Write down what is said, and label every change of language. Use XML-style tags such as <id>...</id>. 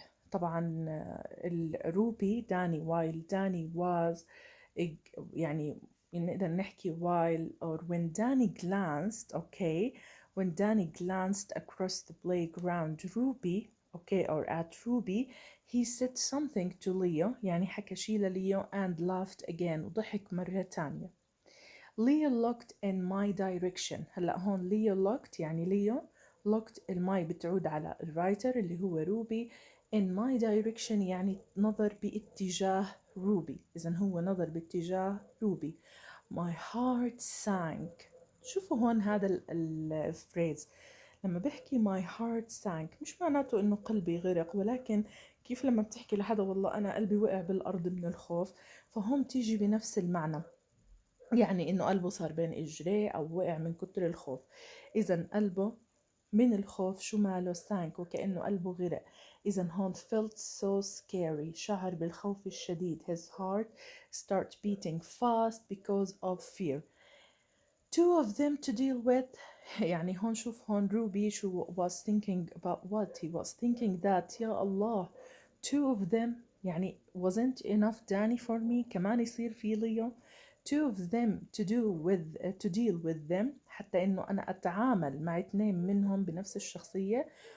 <ar>طبعا الروبي داني</ar> <en>while Danny was</en> <ar>يعني نقدر نحكي</ar> <en>while or when Danny glanced okay when Danny glanced across the playground Ruby okay or at Ruby he said something to Leo،</en> <ar>يعني حكى شي لليو</ar> <en>and laughed again</en> <ar>وضحك مرة تانية.</ar> <en>Leo looked in my direction.</en> <ar>هلا هون Leo looked يعني ليو looked الماي بتعود على الرايتر اللي هو روبي</ar> <en>in my direction</en> <ar>يعني نظر باتجاه روبي، إذا هو نظر باتجاه روبي.</ar> <en>my heart sank.</en> <ar>شوفوا هون هذا الفريز لما بحكي my heart sank مش معناته إنه قلبي غرق، ولكن كيف لما بتحكي لحدا والله أنا قلبي وقع بالأرض من الخوف، فهم تيجي بنفس المعنى، يعني إنه قلبه صار بين إجريه أو وقع من كتر الخوف. إذا قلبه من الخوف شو ماله sank وكأنه قلبه غرق. إذا هون</ar> <en>felt so scary</en> <ar>شعر بالخوف الشديد.</ar> <en>his heart start beating fast because of fear. 2 of them to deal with</en> <ar>يعني هون شوف هون روبي شو</ar> <en>was thinking about what he was thinking that</en> <ar>يا الله</ar> <en>2 of them يعني wasn't enough Danny for me</en> <ar>كمان يصير في ليو</ar> <en>2 of them to deal with them</en> <ar>حتى إنه أنا أتعامل مع 2 منهم بنفس الشخصية.</ar>